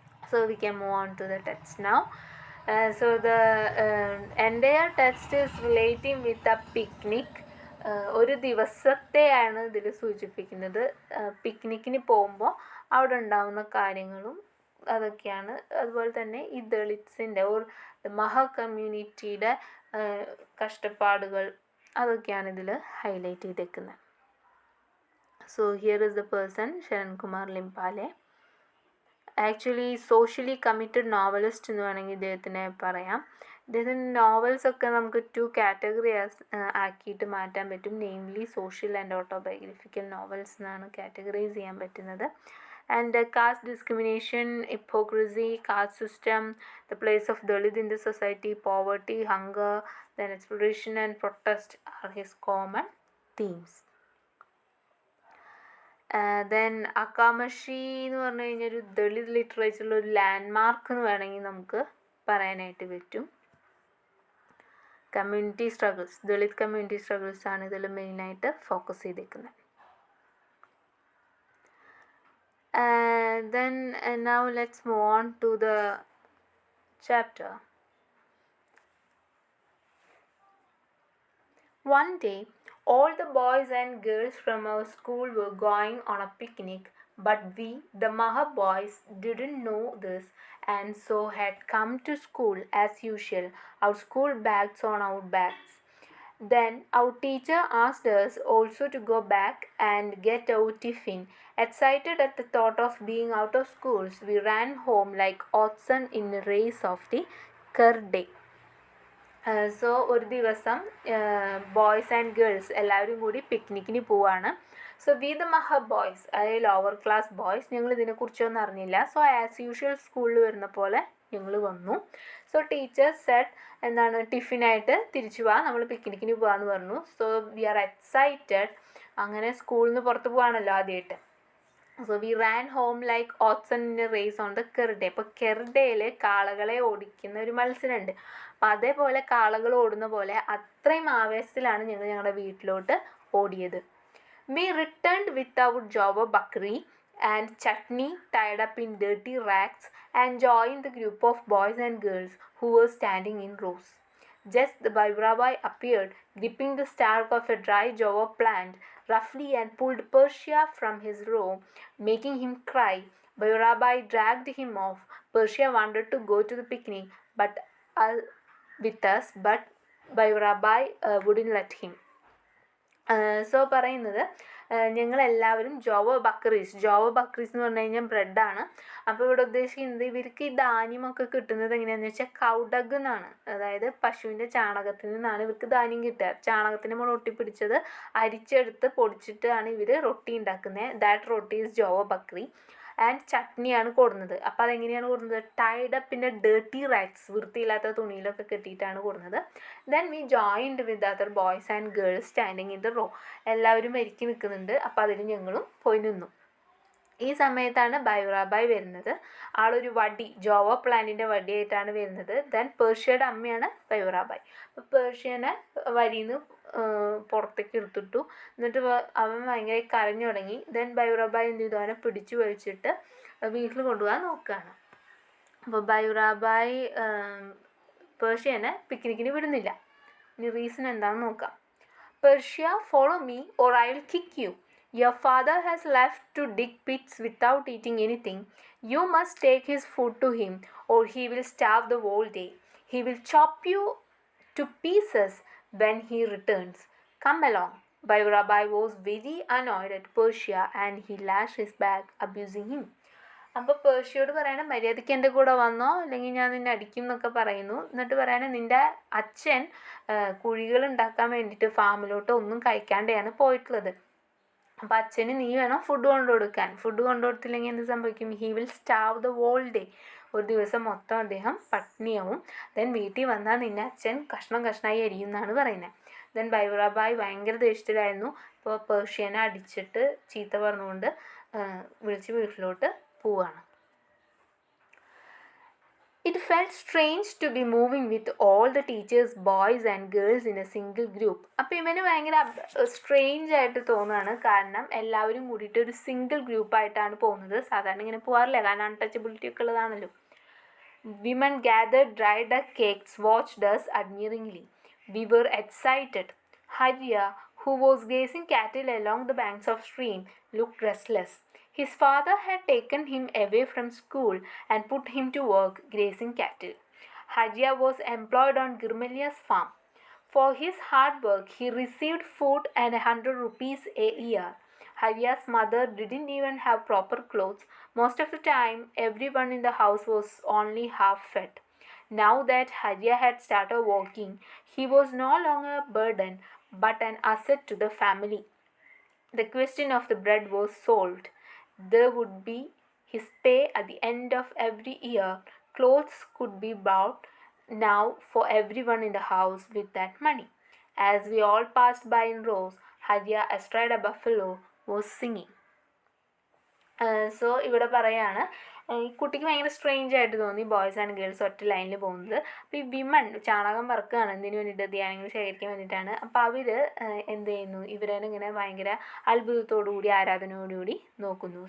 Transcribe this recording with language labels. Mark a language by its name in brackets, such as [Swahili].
[English] So we can move on to the text now. So the entire text is relating with a picnic. [Malayalam] ഒരു ദിവസത്തെയാണ് ഇതിൽ സൂചിപ്പിക്കുന്നത്. പിക്നിക്കിന് പോകുമ്പോൾ അവിടെ ഉണ്ടാകുന്ന കാര്യങ്ങളും അതൊക്കെയാണ്. അതുപോലെ തന്നെ ഈ ദളിറ്റ്സിൻ്റെ ഓർ മഹ കമ്മ്യൂണിറ്റിയുടെ കഷ്ടപ്പാടുകൾ അതൊക്കെയാണ് ഇതിൽ ഹൈലൈറ്റ് ചെയ്തേക്കുന്നത്. [English] so here is the person [Malayalam] Sharankumar Limbale. Actually socially committed novelist എന്ന് വേണമെങ്കിൽ ഇദ്ദേഹത്തിനെ പറയാം. ഇദ്ദേഹത്തിൻ്റെ നോവൽസൊക്കെ നമുക്ക് 2 കാറ്റഗറീസ് ആക്കിയിട്ട് മാറ്റാൻ പറ്റും. Namely social and autobiographical novels എന്നാണ് കാറ്റഗറൈസ് ചെയ്യാൻ പറ്റുന്നത്. [English] And caste discrimination, hypocrisy, caste system, the place of Dalit in the society, poverty, hunger, then exploration and protest are his common themes. [Malayalam] Then അക്കാമഷി എന്ന് പറഞ്ഞു കഴിഞ്ഞാൽ ഒരു ദളിത് ലിറ്ററേച്ചറിൽ ഒരു ലാൻഡ്മാർക്ക് എന്ന് വേണമെങ്കിൽ നമുക്ക് പറയാനായിട്ട് പറ്റും. Community struggles, Dalit community struggles ആണ് ഇതിൽ മെയിനായിട്ട് ഫോക്കസ് ചെയ്തേക്കുന്നത്. [English] Then now let's move on to the chapter. One day, all the boys and girls from our school were going on a picnic, but we, the Maha boys, didn't know this and so had come to school as usual, our school bags on our backs. Then our teacher asked us also to go back and get our tiffin. Excited at the thought of being out of schools, we ran home like oxen in a race of the Kurday. [Malayalam] So ഒരു ദിവസം boys and girls എല്ലാവരും കൂടി പിക്നിക്കിന് പോവാണ്. [English] so we the മഹ boys, [Malayalam] അതായത് lower class boys, ഞങ്ങൾ ഇതിനെക്കുറിച്ചൊന്നും അറിഞ്ഞില്ല. [English] so as usual [Malayalam] സ്കൂളിൽ വരുന്ന പോലെ ഞങ്ങൾ വന്നു. [English] so teachers said [Malayalam] എന്താണ്, ടിഫിനായിട്ട് തിരിച്ചു പോവാം, നമ്മൾ പിക്നിക്കിന് പോകാമെന്ന് പറഞ്ഞു. [English] So we are excited. [Malayalam] അങ്ങനെ സ്കൂളിൽ നിന്ന് പുറത്ത് പോവാണല്ലോ ആദ്യമായിട്ട്. [English] So we ran home like oxen in a race on the കെർഡേ. [Malayalam] അപ്പോൾ കെർഡയിൽ കാളകളെ ഓടിക്കുന്ന ഒരു മത്സരമുണ്ട്. അപ്പോൾ അതേപോലെ കാളകൾ ഓടുന്ന പോലെ അത്രയും ആവേശത്തിലാണ് ഞങ്ങൾ ഞങ്ങളുടെ വീട്ടിലോട്ട് ഓടിയത്. [English] We returned with our ജോബ് bhakri and Chutney tied up in dirty rags and joined the group of boys and girls who were standing in rows. Just the Bhairabai appeared, gripping the stalk of a dry java plant roughly and pulled Persia from his row, making him cry. Bhairabai dragged him off. Persia wanted to go to the picnic uh, with us, but Bhairabai wouldn't let him. [Malayalam] So പറയുന്നത് ഞങ്ങളെല്ലാവരും ജോവ ബക്രീസ് എന്ന് പറഞ്ഞു കഴിഞ്ഞാൽ ബ്രെഡാണ്. അപ്പോൾ ഇവിടെ ഉദ്ദേശിക്കുന്നത് ഇവർക്ക് ഈ ധാന്യമൊക്കെ കിട്ടുന്നത് എങ്ങനെയാണെന്ന് വെച്ചാൽ കൗഡഗ് എന്നാണ്, അതായത് പശുവിൻ്റെ ചാണകത്തിൽ നിന്നാണ് ഇവർക്ക് ധാന്യം കിട്ടുക. ചാണകത്തിന് നമ്മൾ ഒട്ടിപ്പിടിച്ചത് അരിച്ചെടുത്ത് പൊടിച്ചിട്ടാണ് ഇവർ റൊട്ടി ഉണ്ടാക്കുന്നത്. [English] That roti is jowar bhakri. [Malayalam] And ചട്നിയാണ് കൊടുന്നത്. അപ്പോൾ അതെങ്ങനെയാണ് കൊടുന്നത്? [English] tied up പിന്നെ dirty rags, [Malayalam] വൃത്തിയില്ലാത്ത തുണിയിലൊക്കെ കെട്ടിയിട്ടാണ് കൊടുന്നത്. [English] Then we joined with other boys and girls standing in the row. [Malayalam] എല്ലാവരും ഒരുക്കി നിൽക്കുന്നുണ്ട്. അപ്പോൾ അതിന് ഞങ്ങളും പോയി നിന്നു. ഈ സമയത്താണ് ബൈറാബായ് വരുന്നത്. ആളൊരു വടി, ജോവ പ്ലാന്റിൻ്റെ വടിയായിട്ടാണ് വരുന്നത്. ദെൻ പേർഷ്യയുടെ അമ്മയാണ് ബൈറാബായ്. അപ്പോൾ പേർഷ്യനെ വരിന്ന് പുറത്തേക്ക് എടുത്തിട്ടു. എന്നിട്ട് അവൻ ഭയങ്കര കരഞ്ഞു തുടങ്ങി. ദെൻ ബൈറാബായ് എന്ത് ചെയ്തു? അവനെ പിടിച്ചു വലിച്ചിട്ട് വീട്ടിൽ കൊണ്ടുപോകാൻ നോക്കുകയാണ്. അപ്പോൾ ബൈറാബായ് പേർഷ്യനെ പിക്നിക്കിന് വിടുന്നില്ല. ഇനി റീസൺ എന്താണെന്ന് നോക്കാം. [English] Persia, follow me or I'll kick you. Your father has left to dig pits without eating anything. You must take his food to him or he will starve the whole day. He will chop you to pieces when he returns. Come along. Bhairabai was very annoyed at Persia and he lashed his back, abusing him. [Malayalam] അപ്പോൾ പേർഷ്യയോട് പറയണം, മര്യാദയ്ക്ക് എൻ്റെ കൂടെ വന്നോ അല്ലെങ്കിൽ ഞാൻ നിന്നെ അടിക്കും എന്നൊക്കെ പറയുന്നു. എന്നിട്ട് പറയണേ, നിൻ്റെ അച്ഛൻ കുഴികൾ ഉണ്ടാക്കാൻ വേണ്ടിയിട്ട് ഫാമിലോട്ട് ഒന്നും കഴിക്കാണ്ടെയാണ് പോയിട്ടുള്ളത്. അപ്പോൾ അച്ഛന് നീ വേണം ഫുഡ് കൊണ്ടുകൊടുക്കാൻ. ഫുഡ് കൊണ്ടുകൊടുത്തില്ലെങ്കിൽ എന്ത് സംഭവിക്കും? [English] He will starve the whole day. [Malayalam] ഒരു ദിവസം മൊത്തം അദ്ദേഹം പട്ടിണിയാവും. ദെൻ വീട്ടിൽ വന്നാൽ നിന്നെ അച്ഛൻ കഷ്ണമായി അരിയും എന്നാണ് പറയുന്നത്. ദെൻ ബൈറാബായ് ഭയങ്കര ദേഷ്യത്തിലായിരുന്നു. ഇപ്പോൾ പേർഷ്യനെ അടിച്ചിട്ട് ചീത്ത പറഞ്ഞുകൊണ്ട് വിളിച്ച് വീട്ടിലോട്ട് പോവാണ്. [English] It felt strange to be moving with all the teachers, boys and girls in a single group. [Malayalam] അപ്പോൾ ഇവന് ഭയങ്കര സ്ട്രേഞ്ച് ആയിട്ട് തോന്നുകയാണ്. കാരണം എല്ലാവരും കൂടിയിട്ട് ഒരു സിംഗിൾ ഗ്രൂപ്പായിട്ടാണ് പോകുന്നത്. സാധാരണ ഇങ്ങനെ പോകാറില്ല, കാരണം അൺടച്ചബിലിറ്റി ഒക്കെ ഉള്ളതാണല്ലോ. [English] Women gathered dried duck cakes, watched us admiringly. We were excited. Harya, who was grazing cattle along the banks of stream, looked restless. His father had taken him away from school and put him to work grazing cattle. Harya was employed on Girmalia's farm. For his hard work, he received food and 100 rupees a year. Harya's mother didn't even have proper clothes. Most of the time, everyone in the house was only half fed. Now that Harya had started working, he was no longer a burden but an asset to the family. The question of the bread was solved. There would be his pay at the end of every year. Clothes could be bought now for everyone in the house with that money. As we all passed by in rows, Harya, astride a buffalo, was singing. [Malayalam] So ഇവിടെ പറയാണ്, ഈ കുട്ടിക്ക് ഭയങ്കര strange ആയിട്ട് തോന്നി boys and girls ഒറ്റ ലൈനിൽ പോകുന്നത്. അപ്പോൾ ഈ വിമൺ ചാണകം വറുക്കുകയാണ് എന്തിനു വേണ്ടിയിട്ട്? ധ്യാനങ്ങൾ ശേഖരിക്കാൻ വേണ്ടിയിട്ടാണ്. അപ്പോൾ അവർ എന്ത് ചെയ്യുന്നു? ഇവരെ ഇങ്ങനെ ഭയങ്കര അത്ഭുതത്തോടുകൂടി ആരാധനയോടുകൂടി നോക്കുന്നു.